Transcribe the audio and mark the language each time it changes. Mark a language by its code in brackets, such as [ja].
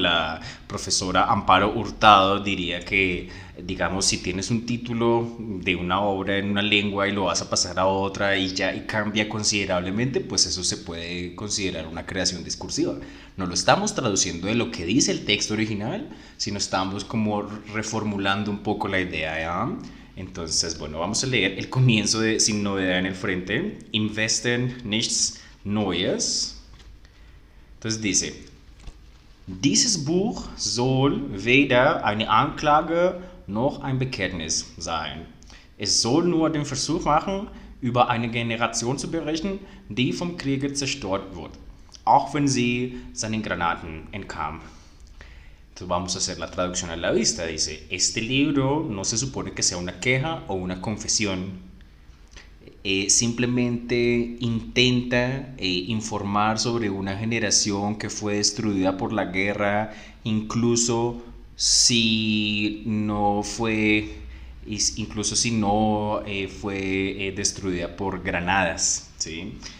[es] La profesora Amparo Hurtado diría que, digamos, si tienes un título de una obra en una lengua y lo vas a pasar a otra y cambia considerablemente, pues eso se puede considerar una creación discursiva. No lo estamos traduciendo de lo que dice el texto original, sino estamos como reformulando un poco la idea, ¿ya? Entonces, bueno, vamos a leer el comienzo de Sin novedad en el frente. [de] Im Westen nichts Neues. [es] Entonces dice: [de] Dieses Buch soll weder eine Anklage noch ein Bekenntnis sein. Es soll nur den Versuch machen, über eine Generation zu berichten, die vom Kriege zerstört wurde, auch wenn sie seinen Granaten entkam. [es] Entonces vamos a hacer la traducción a la vista. Dice: este libro no se supone que sea una queja o una confesión. Simplemente intenta informar sobre una generación que fue destruida por la guerra, incluso si no fue destruida por granadas, ¿sí?